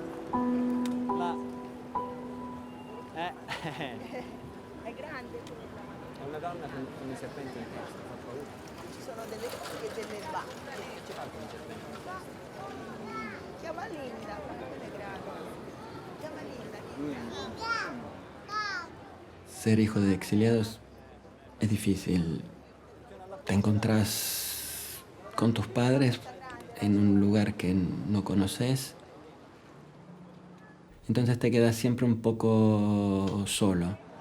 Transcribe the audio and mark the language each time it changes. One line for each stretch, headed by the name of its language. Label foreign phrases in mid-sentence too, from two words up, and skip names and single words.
Italian: Là. È grande quella. È una donna con i serpenti in testa, fa paura. Ci sono delle cose e delle bacche. Ci fa con i serpenti in testa. Chiama Linda, quella è grande. Chiama Linda.
Spanish: Ser hijo de exiliados es difícil. Te encontrás con tus padres en un lugar que no conoces. Entonces te quedas siempre un poco solo.